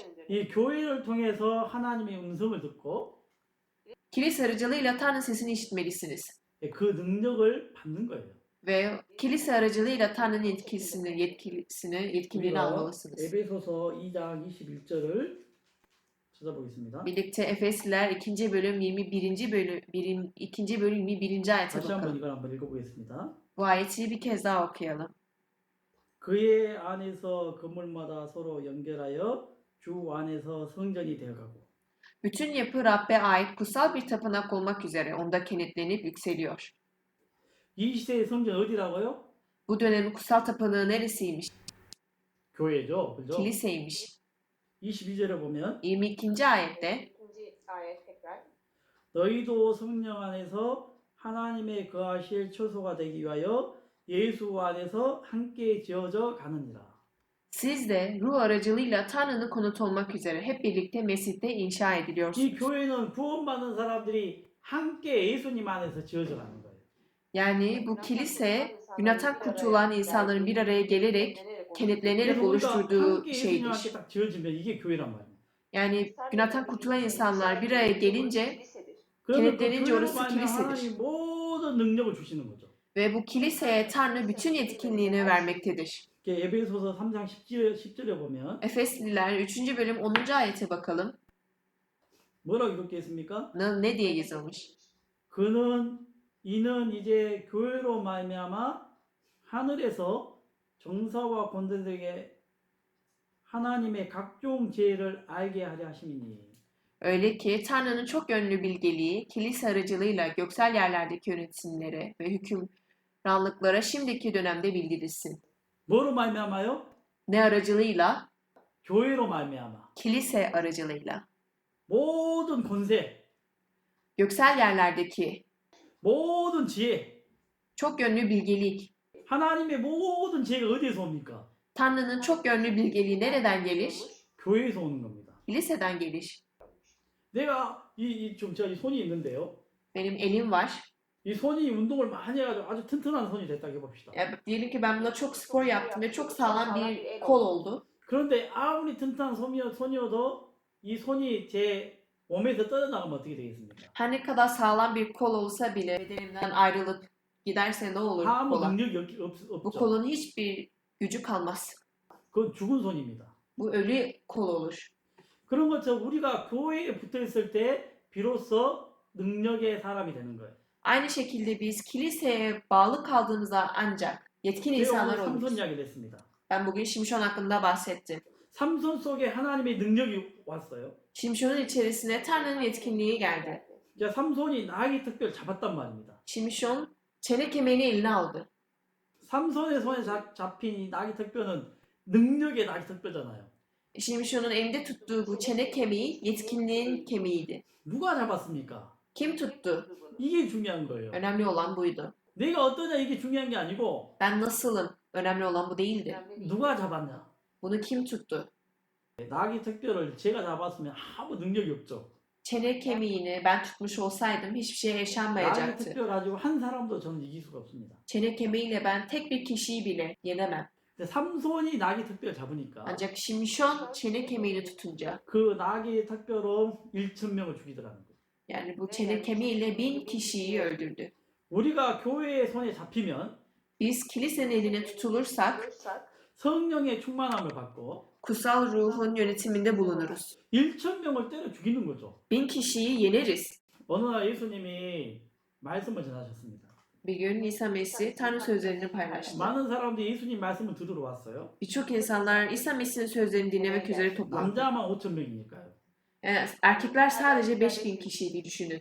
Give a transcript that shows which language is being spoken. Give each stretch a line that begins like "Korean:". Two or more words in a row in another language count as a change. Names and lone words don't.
Korean: 이 교회를 통해서 하나님의 음성을 듣고
Turkish: Kilise aracılığıyla Tanrı sesini işitmelisiniz.
Korean: 그 능력을 받는 거예요.
Turkish: Ve kilise aracılığıyla Tanrı'nın yetkinliğini
Korean: 우리가
Turkish: almalısınız.
Korean: 에베소서 2장 21절을 찾아보겠습니다.
Turkish: Birlikte Efesliler 2. bölüm 2. bölüm 21. ayete
Korean: 다시 한번
Turkish: bakalım.
Korean: 이걸 한번 읽어보겠습니다.
Turkish: Bu ayeti bir kez daha okuyalım.
Korean: 그의 안에서 건물마다 서로 연결하여 주 안에서 성전이 되어가고
Turkish: Bütün yapı Rabbe ait kutsal bir tapınak olmak üzere onda kenetlenip yükseliyor.
Korean: 이 시대의 성전 어디라고요?
Turkish: Bu dönemin kutsal tapınağı neresiymiş?
Korean: 교회죠. 그죠?
Turkish: Kiliseymiş.
Korean: 22절에 보면
Turkish: 22. ayette İkinci ayet tekrar.
Korean: 너희도 성령 안에서 하나님의 거하실 처소가 되기 위하여 예수 안에서 함께 지어져 가느니라.
Turkish: siz de ruh aracılığıyla Tanrı'nın konut olmak üzere hep birlikte Mesih'te inşa
Korean: 이
Turkish: ediliyorsunuz.
Korean: 교회는 구원받는 사람들이 함께 예수님 안에서 지어져 가는 거예요.
Turkish: Yani bu kilise günahtan kurtulan insanların bir araya gelerek kenetlenerek
Korean: 그래서 우리가
Turkish: oluşturduğu
Korean: 함께
Turkish: şeydir.
Korean: 예수님한테 딱 지어지면 이게 교회란 말이에요.
Turkish: Yani günahtan kurtulan insanlar bir araya gelince
Korean: 그러면 그
Turkish: kenetlenince
Korean: 교회로
Turkish: orası
Korean: 말미암아
Turkish: kilisedir.
Korean: 하나님 모든 능력을 주시는 거죠.
Turkish: Ve bu kiliseye Tanrı bütün yetkinliğini vermektedir.
Korean: 에베소서 3장 10절에 보면
Turkish: Efesliler 3. bölüm 10. ayete bakalım.
Korean: 뭐라고 이렇게 했습니까?
Turkish: Ne diye yazılmış?
Korean: 이는 이제 교회로 말미암아 하늘에서 정사와 권세들에게 하나님의 각종 지혜를 알게 하려 하심이니.
Turkish: Öyle ki Tanrı'nın çok yönlü bilgeliği kilise aracılığıyla göksel yerlerdeki yönetimlere ve hükümranlıklara şimdiki dönemde bildirilsin.
Korean: 뭐로 말미암아요?
Turkish: Ne aracılığıyla?
Korean: 교회로 말미암아.
Turkish: Kilise aracılığıyla.
Korean: 모든 권세,
Turkish: Göksel yerlerdeki
Korean: 모든 지혜,
Turkish: çok yönlü bilgelik.
Korean: 하나님의 모든 지혜가 어디에서 옵니까?
Turkish: Tanrı'nın çok yönlü bilgeliği nereden gelir?
Korean: 교회에서 오는 겁니다.
Turkish: Kiliseden gelir.
Korean: 내가 제가 이 손이 있는데요.
Turkish: Benim elim var.
Korean: 이 손이 운동을 많이 해가지고 아주 튼튼한 손이 됐다고 해봅시다.
Turkish: Ya, diyelim ki ben buna çok spor yaptım ve çok sağlam bir kol oldu.
Korean: 그런데 아무리 튼튼한 손이어도 이 손이 제 몸에서 떨어나가면 어떻게 되겠습니까?
Turkish: Her ne kadar sağlam bir kol olsa bile bedenimden ayrılıp giderse ne olur
Korean: 아무
Turkish: kola?
Korean: 능력이
Turkish: Bu
Korean: 없죠.
Turkish: kolun hiçbir gücü kalmaz.
Korean: 그건 죽은 손입니다.
Turkish: Bu ölü kol olur.
Korean: 그런 것처럼 우리가 교회에 붙어 있을 때 비로소 능력의 사람이 되는 거예요.
Turkish: Aynı şekilde biz kiliseye bağlı kaldığımızda ancak yetkin
Korean: 제가
Turkish: insanlar
Korean: 오늘 삼손
Turkish: oluruz.
Korean: 이야기를 했습니다.
Turkish: Ben bugün Şimşon hakkında bahsettim.
Korean: 삼손 속에 하나님의 능력이 왔어요.
Turkish: Şimşon'un içerisine Tanrı'nın yetkinliği geldi.
Korean: 이제 삼손이 나귀 특별을 잡았단 말입니다.
Turkish: Şimşon çene kemiğini eline aldı.
Korean: 삼손의 손에 잡힌 이 나귀 특별은 능력의 나귀 특별잖아요.
Turkish: Şimşon'un elinde tuttuğu bu çene kemiği yetkinliğin kemiğiydi.
Korean: 누가 잡았습니까?
Turkish: Kim tuttu?
Korean: 이게 중요한 거예요.
Turkish: Önemli olan buydu.
Korean: 내가 어떠냐 이게 중요한 게 아니고
Turkish: Ben nasılım? Önemli olan bu değildi.
Korean: 누가 잡았냐.
Turkish: Bunu kim tuttu?
Korean: 나귀 특별을 제가 잡았으면 아무 능력이 없죠.
Turkish: Çene kemiğini ben tutmuş olsaydım hiçbir şey
Korean: 나귀
Turkish: yaşanmayacaktı.
Korean: 특별 가지고 한 사람도 저는 이길 수가 없습니다.
Turkish: Çene kemiğiyle ben tek bir kişiyi bile yenemem.
Korean: 근데 삼손이 나귀 특별 잡으니까
Turkish: Ancak Şimşon çene kemiğini tutunca,
Korean: 그 나귀 특별로 1,000명을 죽이더라는 거예요.
Turkish: yani bu çene kemiğiyle 1000 kişiyi öldürdü.
Korean: 우리가 교회의 손에 잡히면
Turkish: Biz kilisenin eline tutulursak
Korean: 성령의 충만함을 받고
Turkish: kutsal ruhun yönetiminde bulunuruz.
Korean: 1,000명을 때려 죽이는 거죠.
Turkish: 1000 kişiyi yeneriz.
Korean: 어느 날 예수님이 말씀을 전하셨습니다.
Turkish: Bir gün İsa Mesih Tanrı sözlerini paylaştı.
Korean: 많은 사람들이 예수님 말씀을 들으러 왔어요.
Turkish: Birçok insanlar İsa Mesih'in sözlerini dinlemek üzere toplandı.
Korean: 남자만 5,000명이니까요.
Turkish: Yani erkekler sadece 5000 kişiydi düşünün.